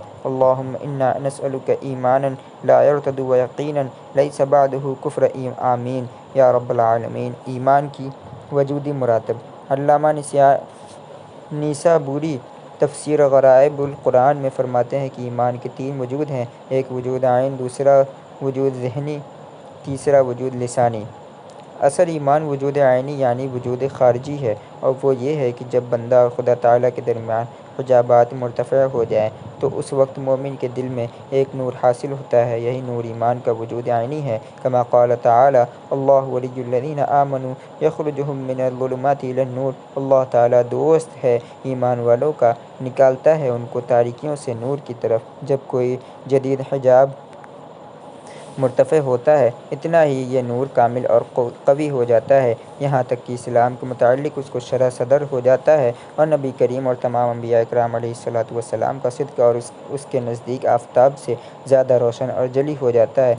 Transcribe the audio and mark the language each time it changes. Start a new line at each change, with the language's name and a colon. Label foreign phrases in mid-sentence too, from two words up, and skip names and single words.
Arabic: اللہم انا نسألک ایمانا لا یرتد و یقینا لیس بعدہ کفر، آمین یا رب العالمین۔
Urdu: ایمان کی وجودی مراتب۔ علامہ نیسابوری تفسیر غرائب القرآن میں فرماتے ہیں کہ ایمان کے 3 وجود ہیں، ایک وجود عین، دوسرا وجود ذہنی، تیسرا وجود لسانی۔ اصل ایمان وجود عینی یعنی وجود خارجی ہے، اور وہ یہ ہے کہ جب بندہ اور خدا تعالیٰ کے درمیان حجابات مرتفع ہو جائیں تو اس وقت مومن کے دل میں ایک نور حاصل ہوتا ہے، یہی نور ایمان کا وجود عینی ہے۔
Arabic: کما قال تعالیٰ اللہ ولی الذین آمنوا یخرجہم من الظلمات الی النور،
Urdu: اللہ تعالیٰ دوست ہے ایمان والوں کا، نکالتا ہے ان کو تاریکیوں سے نور کی طرف۔ جب کوئی جدید حجاب مرتفع ہوتا ہے اتنا ہی یہ نور کامل اور قوی ہو جاتا ہے، یہاں تک کہ اسلام کے متعلق اس کو شرح صدر ہو جاتا ہے، اور نبی کریم اور تمام انبیاء اکرام
Arabic: علیہ السلام
Urdu: کا صدق اور اس کے نزدیک آفتاب سے زیادہ روشن اور جلی ہو جاتا ہے۔